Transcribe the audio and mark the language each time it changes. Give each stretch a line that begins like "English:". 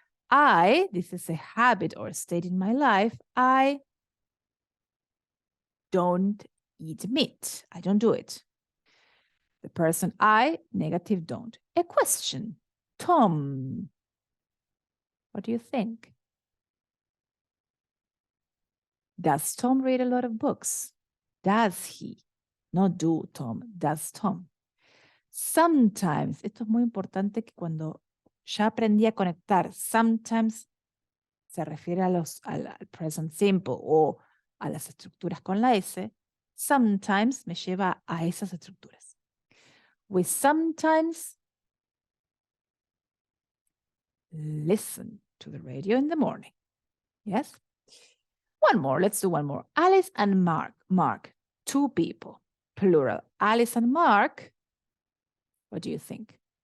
English: I, this is a habit or a state in my life. I don't eat meat. I don't do it. The person I, negative, don't. A question. Tom, what do you think? Does Tom read a lot of books? Does he? Not do Tom, does Tom.
Spanish: Sometimes, esto es muy importante, que cuando ya aprendí a conectar, sometimes se refiere al present simple o a las estructuras con la S, sometimes me lleva a esas estructuras.
English: We sometimes listen to the radio in the morning. Yes? One more, let's do one more. Alice and Mark. Mark, two people, plural. Alice and Mark, what do you think?